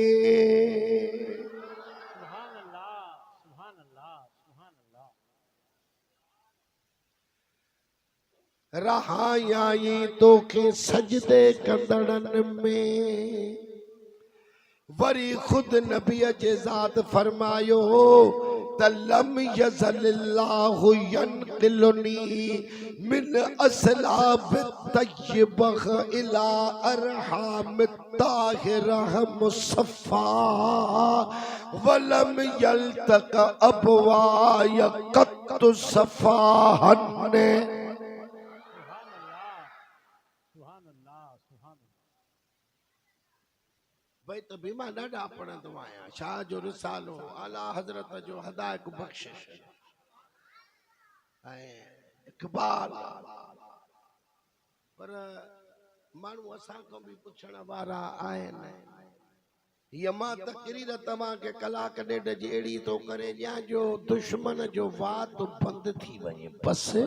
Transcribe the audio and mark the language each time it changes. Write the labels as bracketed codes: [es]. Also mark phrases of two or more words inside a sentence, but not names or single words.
[ar] سبحان الله، سبحان الله، سبحان الله. [sd] रहायाई तोखे सजदे कंदड़न में। वरी खुद नबी जे ज़ात फरमायो [ar] تلم يزل الله ينقلني من أصلاب طيبة إلى أرحام طاهرة مصفى ولم يلتق أبواي قط سفاحا. سبحان الله، سبحان الله. [sd] भाई तो बीमा ॾाढा पढ़ंदो आहियां। शाह जो रिसालो, आला हज़रत जो हदायक बख़्शिश ऐं इक़बाल। पर माण्हू असां खां बि पुछण वारा आहिनि। हीअ मां तक़रीर तव्हांखे कलाक ॾेढ जी अहिड़ी थो करे ॾियां जो दुश्मन जो वात बंदि थी वञे बसि।